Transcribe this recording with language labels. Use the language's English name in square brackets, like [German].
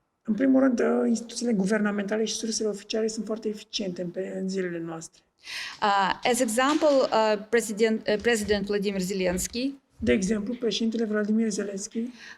[Romanian] În primul rând, instituțiile guvernamentale și sursele oficiale sunt foarte eficiente în zilele noastre. [English] As example, President Vladimir Zelensky. [Romanian] De exemplu, președintele Vladimir Zelensky.